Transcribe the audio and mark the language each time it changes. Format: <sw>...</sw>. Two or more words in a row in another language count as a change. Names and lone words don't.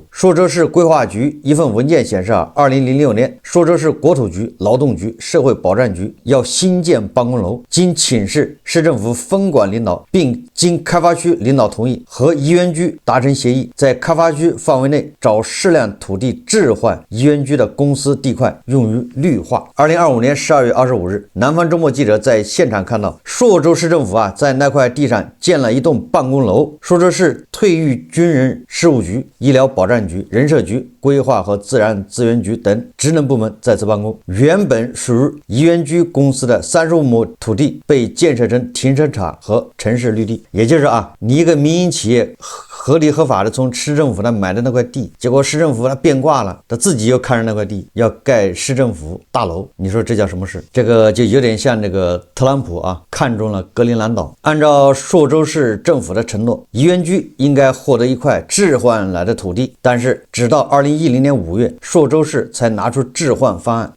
<zh>朔州市規劃局一份文件顯示啊，2006年朔州市国土局、勞動局、社會保障局要新建辦公樓，經請示市政府分管領導，並經開發區領導同意，和宜源居達成協議，在開發區範圍內找適量土地置換宜源居的公司地塊，用於綠化。2025年12月25日，南方周末記者在現場看到，朔州市政府啊在那塊地上建了一棟辦公楼。朔州市退役軍人事務局、醫療保障局、人社局、規劃和自然資源局等職能部門在此辦公。原本屬於宜源居公司的35亩土地被建設成停車場和城市綠地。也就是啊，你一个民营企业合理合法的从市政府那买的那塊地，結果市政府他變卦了，他自己又看上那塊地要蓋市政府大樓，你說這叫什麼事？這個就有點像這個特朗普啊看中了格陵蘭島。按照朔州市政府的承諾，宜源居應該獲得一塊置換來的土地，但是直到2010年5月，朔州市才拿出置換方案。</zh>